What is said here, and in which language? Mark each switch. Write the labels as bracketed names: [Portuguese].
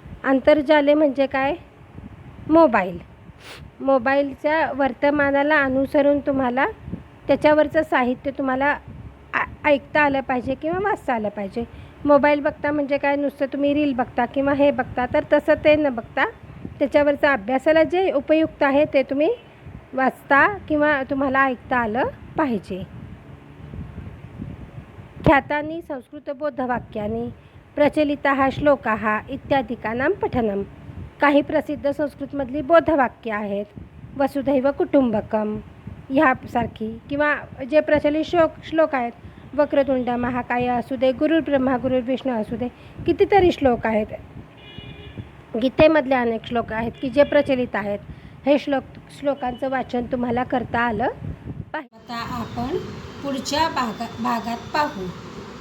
[Marathi] अंतर्जाले म्हणजे काय, मोबाईलच्या वर्तमानाला अनुसरून तुम्हाला त्याच्यावरचं साहित्य तुम्हाला ऐकता आलं पाहिजे किंवा वाचता आलं पाहिजे. मोबाईल बघता म्हणजे काय, नुसतं तुम्ही रील बघता किंवा हे बघता, तर तसं ते न बघता त्याच्यावरचं अभ्यासाला जे उपयुक्त आहे ते तुम्ही वाचता किंवा तुम्हाला ऐकता आलं पाहिजे. [Sanskrit] ख्यातानि संस्कृतबोधवाक्यानि प्रचलिताः श्लोकाः इत्यादिकानां पठनम. [Marathi] काही प्रसिद्ध संस्कृतमधली बोधवाक्य आहेत, वसुधैव कुटुंबकम ह्यासारखी, किंवा जे प्रचलित श्लोक आहेत, वक्रतुंड महाकाय असू दे, गुरुर्ब्रह्मा गुरुर्विष्णू असू दे, कितीतरी श्लोक आहेत. गीतेमधले अनेक श्लोक आहेत की जे प्रचलित आहेत. हे श्लोकांचं वाचन तुम्हाला करता आलं पाहिजे. आता आपण पुढच्या भागात पाहू.